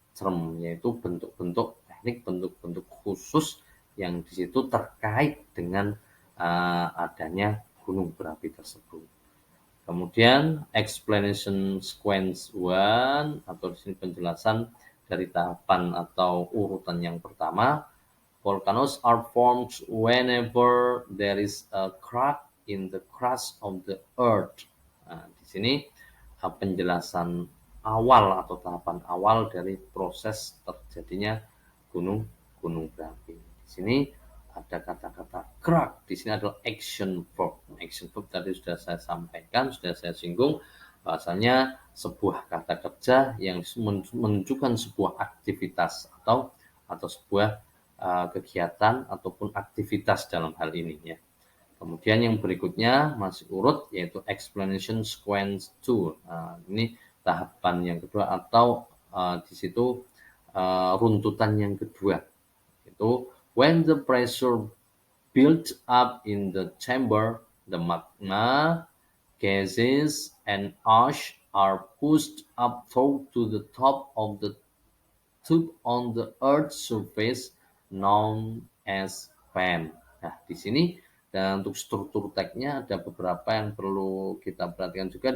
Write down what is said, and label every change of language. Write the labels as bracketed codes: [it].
[id] term, yaitu bentuk-bentuk teknik, bentuk-bentuk khusus yang di situ terkait dengan adanya gunung berapi tersebut. Kemudian explanation sequence 1 atau di sini penjelasan dari tahapan atau urutan yang pertama. [en] Volcanoes are formed whenever there is a crack in the crust of the earth. [id] Nah, di sini penjelasan awal atau tahapan awal dari proses terjadinya gunung berapi. Di sini ada kata-kata crack, di sini adalah action verb. Action verb tadi sudah saya sampaikan, sudah saya singgung, bahasanya sebuah kata kerja yang menunjukkan sebuah aktivitas atau sebuah kegiatan ataupun aktivitas dalam hal ini ya. Kemudian yang berikutnya masih urut yaitu explanation sequence 2. Ini tahapan yang kedua atau di situ runtutan yang kedua. [en] Itu when the pressure built up in the chamber, the magma, gases, and ash are pushed up through to the top of the tube on the Earth's surface known as fan. [id] Nah, di sini dan untuk struktur tag-nya ada beberapa yang perlu kita perhatikan juga.